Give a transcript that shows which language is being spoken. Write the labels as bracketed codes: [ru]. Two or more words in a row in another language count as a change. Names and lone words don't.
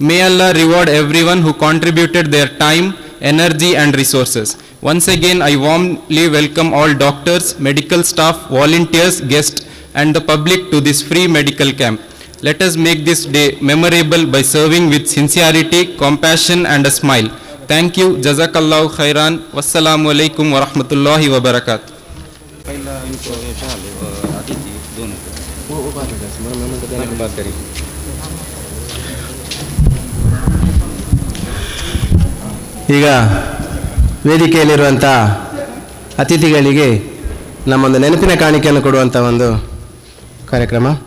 [en] May Allah reward everyone who contributed their time, energy and resources. Once again, I warmly welcome all doctors, medical staff, volunteers, guests and the public to this free medical camp. Let us make this day memorable by serving with sincerity, compassion and a smile. Thank you. [ar] جزاك الله خيرا. والسلام عليكم ورحمة الله وبركاته. [kn] ಈಗ ವೇದಿಕೆಯಲ್ಲಿರುವಂಥ ಅತಿಥಿಗಳಿಗೆ ನಮ್ಮೊಂದು ನೆನಪಿನ ಕಾಣಿಕೆಯನ್ನು ಕೊಡುವಂಥ ಒಂದು ಕಾರ್ಯಕ್ರಮ.